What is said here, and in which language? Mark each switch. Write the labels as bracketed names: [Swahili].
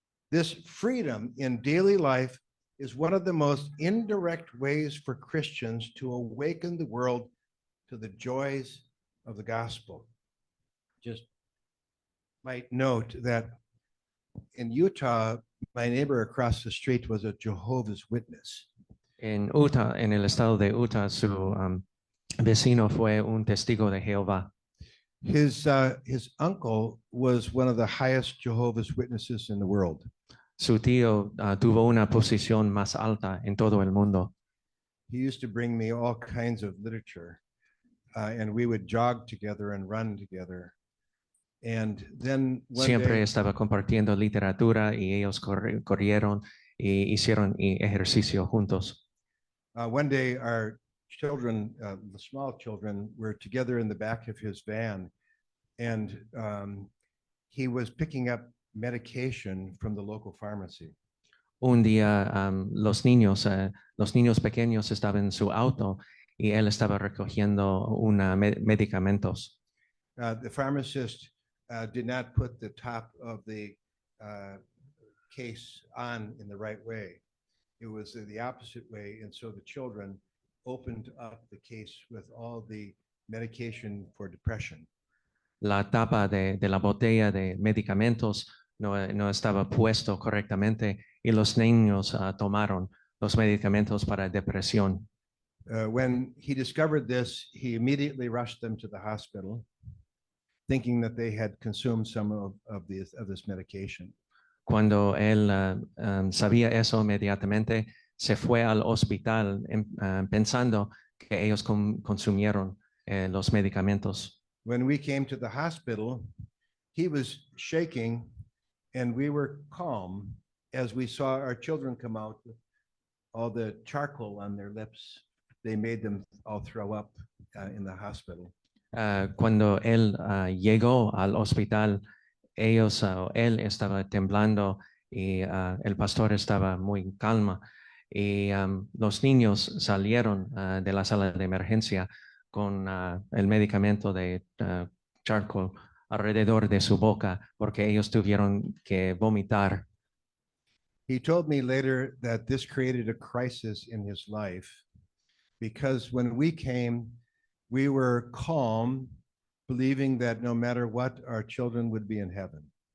[English] This freedom in daily life is one of the most indirect ways for Christians to awaken the world to the joys of the gospel. Just might note that in Utah, my neighbor across the street was a Jehovah's Witness. [Spanish] En Utah, en el estado de Utah, su vecino fue un testigo de Jehová. [English] His uncle was one of the highest Jehovah's Witnesses in the world. [Spanish] Su tío tuvo una posición más alta en todo el mundo. [English] he used to bring me all kinds of literature, and we would jog together and run together. And then one [Spanish] Siempre [English] day, [Spanish] estaba compartiendo literatura y ellos corrieron y hicieron ejercicio juntos. [English] one day our children, the small children, were together in the back of his van, and he was picking up medication from the local pharmacy. [Spanish] Un día los niños pequeños estaban en su auto y él estaba recogiendo medicamentos. [English] The pharmacist did not put the top of the case on in the right way. It was the opposite way, and so the children opened up the case with all the medication for depression. [Spanish] La tapa de la botella de medicamentos no estaba puesto correctamente y los niños tomaron los medicamentos para depresión. [English] When he discovered this, he immediately rushed them to the hospital, thinking that they had consumed some of this medication. [Spanish] Cuando él sabía eso inmediatamente, se fue al hospital pensando que ellos consumieron los medicamentos. [English] When we came to the hospital, he was shaking and we were calm as we saw our children come out with all the charcoal on their lips. They made them all throw up in the hospital. [Spanish] Cuando él llegó al hospital, él estaba temblando y el pastor estaba muy calma y los niños salieron de la sala de emergencia con el medicamento de charcoal alrededor de su boca porque ellos tuvieron que vomitar. [English] He told me later that this created a crisis in his life because when we came, we were calm, believing that no matter what, our children would be in heaven.